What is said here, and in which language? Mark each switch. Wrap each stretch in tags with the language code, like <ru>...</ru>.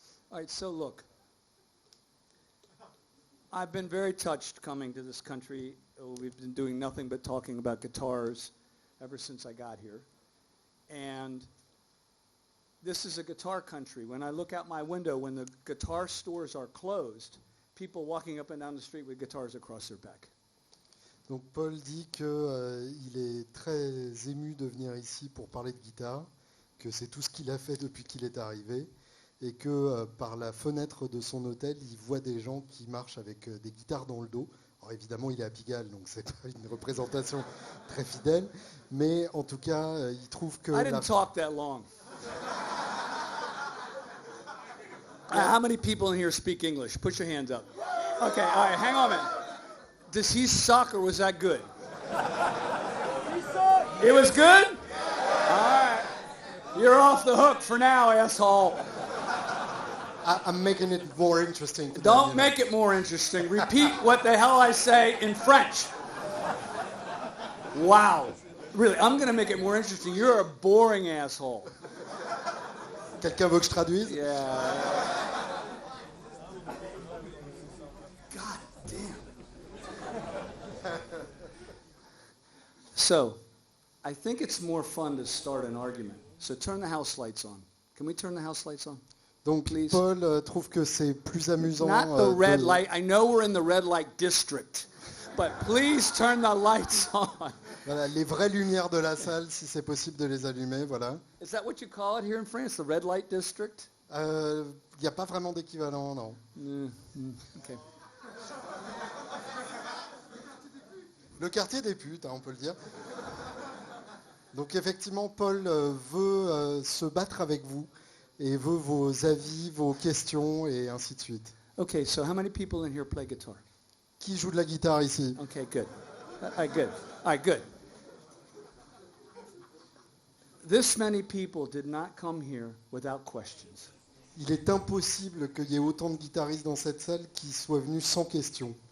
<en>All right. So look, I've been very touched coming to this country. We've been doing nothing but talking about guitars ever since I got here. And this is a guitar country. When I look out my window, when the guitar stores are closed, people walking up and down the street with guitars across their back.</en> <fr>Donc Paul dit qu'il est très ému de venir ici pour parler de guitare, que c'est tout ce qu'il a fait depuis qu'il est arrivé, et que par la fenêtre de son hôtel, il voit des gens qui marchent avec des guitares dans le dos. Alors évidemment, il est à Pigalle, donc c'est pas une représentation très fidèle, mais en tout cas, il trouve que...</fr> <en>I didn't talk that long. How many people in here speak English? Put your hands up. Okay, all right, hang on a minute. Does he suck or was that good? It was good? All right. You're off the hook for now, asshole. I'm making it more interesting. Don't make it more interesting. Repeat what the hell I say in French. Wow. Really, I'm going to make it more interesting. You're a boring asshole.</en> <fr>Quelqu'un veut que je traduise?</fr> <en>Yeah. God damn. So, I think it's more fun to start an argument. So turn the house lights on. Can we turn the house lights on?</en> <fr>Donc</fr> <en>Please.</en> <fr>Paul trouve que c'est plus amusant.</fr> <en>Not the red light. I know we're in the red light district, but please turn the lights on.</en> <fr>Voilà, les vraies lumières de la salle, si c'est possible de les allumer, voilà.</fr> <en>Is that what you call it here in France, the red light district?</en> <fr>Il n'y a pas vraiment d'équivalent, non.</fr> <en>Okay.</en> <fr>Le quartier des putes, on peut le dire. Donc effectivement, Paul veut se battre avec vous et veut vos avis, vos questions et ainsi de suite.</fr> <en>Okay, so how many people in here play guitar?</en> <fr>Qui joue de la guitare ici?</fr> <en>Okay, good. All right, good. All right, good. This many people did not come here without questions.</en> <fr>Il est impossible qu'il y ait autant de guitaristes dans cette salle qui soient venus sans question.</fr>